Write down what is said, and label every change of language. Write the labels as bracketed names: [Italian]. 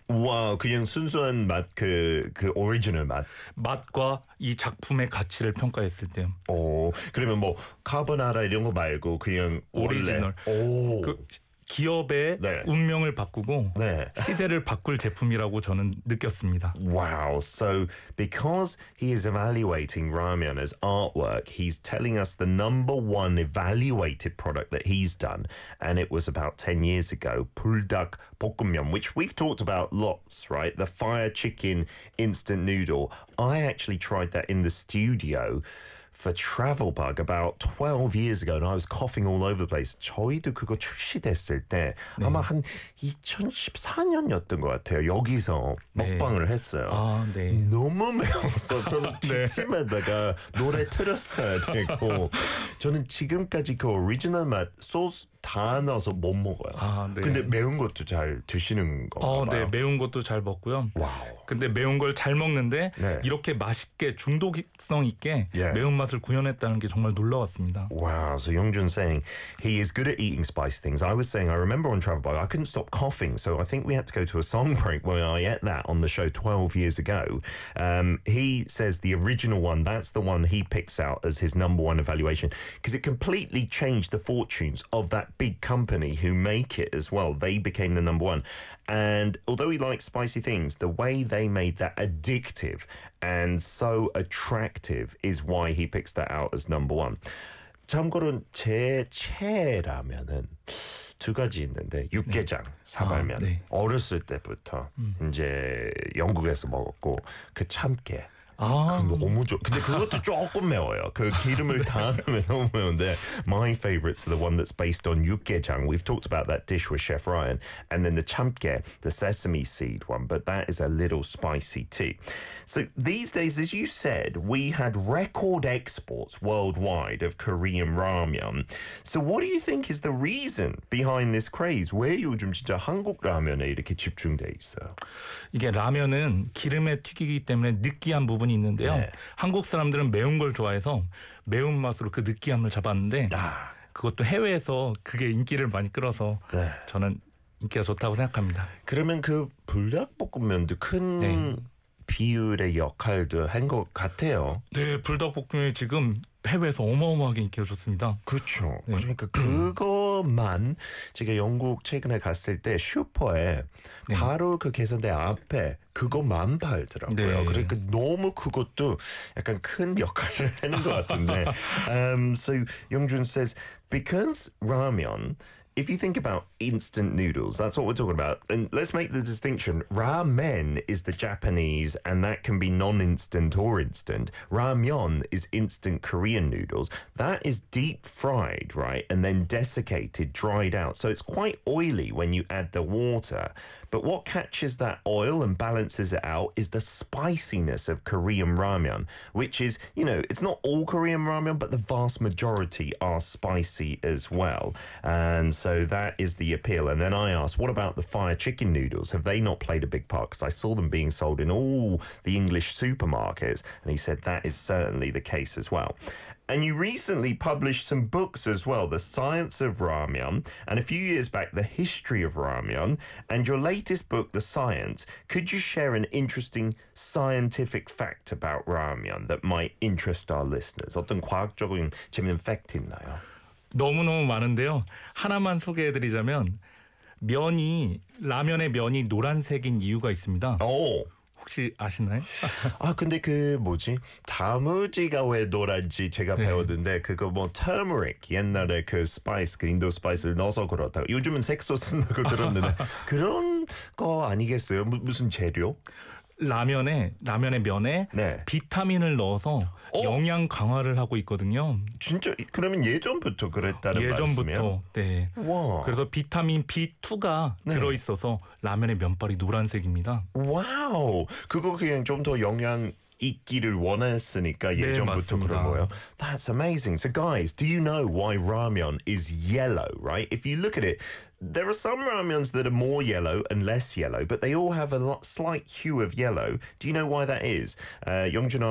[Korean] 와, wow, 그냥 순수한 맛, 그 오리지널 맛. 맛과 이 작품의 가치를 평가했을 때요. 오, 그러면 뭐 카보나라 이런 거 말고 그냥 오리지널. 오. 기업의 네. 운명을 바꾸고 네. 시대를 바꿀 제품이라고 저는 느꼈습니다. [English] Wow. So because he is evaluating ramen as artwork, he's telling us the number one evaluated product that he's done, and it was about 10 years ago, 불닭 볶음면, which we've talked about lots, right? The fire chicken instant noodle. I actually tried that in the studio for Travel Bug about 12 years ago, and I was coughing all over the place. [Korean] 저희도 그거 출시됐을 때 네. 아마 한 2014년이었던 것 같아요. 여기서 먹방을 네. 했어요. 아, 네. 너무 매워서 저는 기침에다가 네. 노래 틀었어야 되고 저는 지금까지 그 오리지널 맛 소스 다 넣어서 못 먹어요. 아, 네. 근데 매운 것도 잘 드시는 건가 봐요. 네. 매운 것도 잘 먹고요. 와우. 근데 매운 걸 잘 먹는데 네. 이렇게 맛있게 중독성 있게 예. 매운맛을 구현했다는 게 정말 놀라웠습니다. [English] 와우. Wow. So Yongjun saying he is good at eating spicy things. I was saying I remember on Travel Bug I couldn't stop coughing. So I think we had to go to a song break when I ate that on the show 12 years ago. He says the original one, that's the one he picks out as his number one evaluation because it completely changed the fortunes of that big company who make it as well. They became the number one. And although he likes spicy things, the way they made that addictive and so attractive is why he picks that out as number one. [Korean] 참고로 제 최애라면은 두 가지 있는데 육개장 네. 사발면 아, 네. 어렸을 때부터 이제 영국에서 먹었고 그 참깨 아, 너무 좋. 근데 그것도 조금 매워요. 그 기름을 다 넣으면 너무 매운데. [English] My favorites are the one that's based on 육개장. We've talked about that dish with Chef Ryan, and then the 참깨, the sesame seed one. But that is a little spicy too. So these days, as you said, we had record exports worldwide of Korean ramen. So what do you think is the reason behind this craze? [Korean] 왜 요즘 진짜 한국 라면에 이렇게 집중돼 있어요? 이게 라면은 기름에 튀기기 때문에 느끼한 부분이 있는데요. 네. 한국 사람들은 매운 걸 좋아해서 매운 맛으로 그 느끼함을 잡았는데 아. 그것도 해외에서 그게 인기를 많이 끌어서 네. 저는 인기가 좋다고 생각합니다. 그러면 그 불닭볶음면도 큰 네. 비율의 역할도 한 것 같아요. 네, 불닭볶음면이 지금 해외에서 어마어마하게 인기가 좋습니다. 그렇죠. 네. 그러니까 그것만 제가 영국 최근에 갔을 때 슈퍼에 네. 바로 그 계산대 앞에 그것만 팔더라고요. 네. 그러니까 너무 그것도 약간 큰 역할을 하는 것 같은데. [English] So Yongjun says, because ramen, if you think about instant noodles, that's what we're talking about. And let's make the distinction. Ramen is the Japanese, and that can be non-instant or instant. Ramyeon is instant Korean noodles. That is deep fried, right? And then desiccated, dried out. So it's quite oily when you add the water. But what catches that oil and balances it out is the spiciness of Korean ramyeon, which is, you know, it's not all Korean ramyeon, but the vast majority are spicy as well. And so that is the appeal. And then I asked, what about the fire chicken noodles? Have they not played a big part? Because I saw them being sold in all the English supermarkets. And he said that is certainly the case as well. And you recently published some books as well, The Science of Ramyeon, and a few years back, The History of Ramyeon, and your latest book, The Science. Could you share an interesting scientific fact about ramyeon that might interest our listeners? [Korean] 어떤 과학적인 재미있는 팩트 있나요? 너무너무 많은데요. 하나만 소개해드리자면, 면이, 라면의 면이 노란색인 이유가 있습니다. 오! 혹시 아시나요? 아 근데 그 뭐지? 다무지가 왜 노란지 제가 네. 배웠는데 그거 뭐 터머릭 옛날에 그 스파이스 그 인도 스파이스를 넣어서 그렇다고 요즘은 색소 쓴다고 들었는데 그런 거 아니겠어요? 무슨 재료? 라면의 면에 네. 비타민을 넣어서 영양 강화를 하고 있거든요. 진짜? 그러면 예전부터 그랬다는 예전부터, 말씀이에요? 네. 와. 그래서 비타민 B2가 네. 들어있어서 라면의 면발이 노란색입니다. 와우! 그거 그냥 좀 더 영양 있기를 원했으니까 예전부터 네, 그런 거예요. [English] That's amazing. So guys, do you know why ramen is yellow, right? If you look at it, there are some ramens that are more yellow and less yellow, but they all have a slight hue of yellow. Do you know why that is? Yongjun